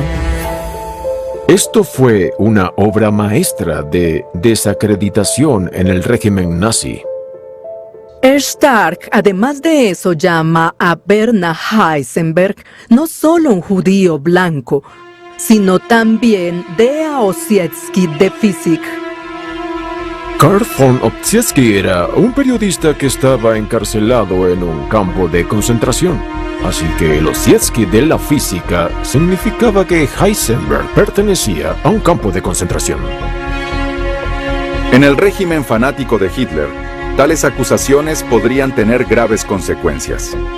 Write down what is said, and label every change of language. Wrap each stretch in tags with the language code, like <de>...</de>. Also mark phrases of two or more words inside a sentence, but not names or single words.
<es>Esto fue una obra maestra de desacreditación en el régimen nazi. Stark, además de eso, llama a Werner Heisenberg no solo un judío blanco, sino también</es> <de>der Ossietzky de Physik.</de> <es>Karl von Ossietzky era un periodista que estaba encarcelado en un campo de concentración. Así que el Ossietzky de la física significaba que Heisenberg pertenecía a un campo de concentración. En el régimen fanático de Hitler, tales acusaciones podrían tener graves consecuencias.</es>